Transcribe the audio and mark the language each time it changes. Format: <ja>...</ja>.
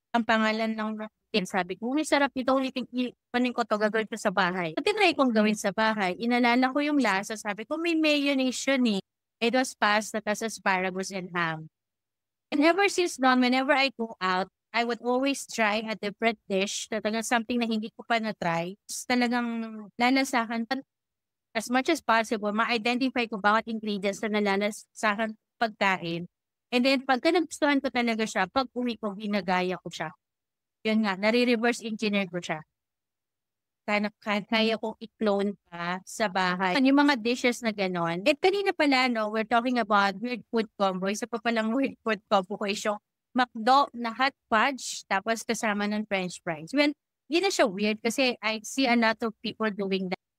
<tl>Ang pangalan ng sabi ko, sarap ito, panin ko to, gagawin ko sa bahay. So, tinry kong gawin sa bahay. Inalala ko yung lasa, sabi ko, may mayonnaise yun eh.</tl> <en>It was pasta, tas asparagus and ham. And ever since then, whenever I go out, I would always try a different dish,</en> <tl>talagang something na hindi ko pa na-try. Talagang lalasahan, as much as possible, ma-identify ko bawat ingredients na nalalasahan pagkain. And then, pagka nagustuhan ko talaga siya, pag uwi ko, ginagaya ko siya. Yun nga, nare-reverse engineer ko siya. Kaya kong i-clone pa sa bahay. Yung mga dishes na gano'n. At kanina pala,</tl> <en>we're talking about weird food combo.</en> <tl>Isa pa palang weird food combo ko is yung McDo na hot fudge, tapos kasama ng french fries.</tl> <en>Well,</en> <tl>hindi na siya weird kasi</tl> <en>I see a lot of people doing that.</en>